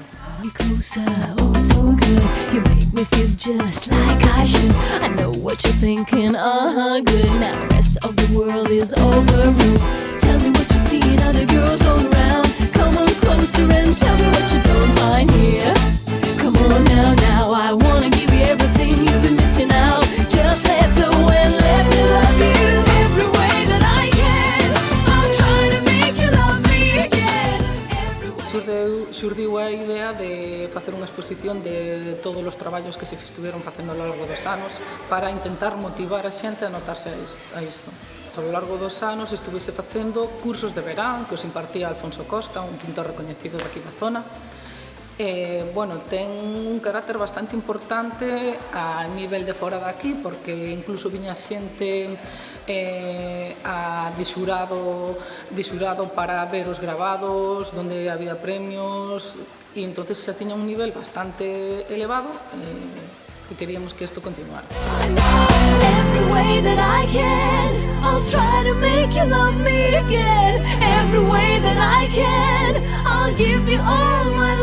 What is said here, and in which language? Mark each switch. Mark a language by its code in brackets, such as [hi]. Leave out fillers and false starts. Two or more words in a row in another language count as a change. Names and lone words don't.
[en] Closer, oh so good. You make me feel just like I should. I know what you're thinking, good. Now the rest of the world is overruled. Tell me what you see in other girls all around. Come on closer and tell me what you don't find here. Come on now, I wanna give you everything you've been missing out. Just let go and let me love you every way that I can. I'll try to make you love me again. [gl] Xurdiu a idea de facer unha exposición de todos os traballos que se estuveron facendo ao largo dos anos para intentar motivar a xente a notarse a isto. Ao largo dos anos estuvese facendo cursos de verán que os impartía Alfonso Costa, un pintor recoñecido daqui da zona. Ten un carácter bastante importante a nivel de fora daqui, porque incluso viña xente de xurado para ver os gravados, onde había premios, e entonces xa tiña un nivel bastante elevado e queríamos que isto continuara. [en] Every way that I can, I'll try to make you love me again. Every way that I can, I'll give you all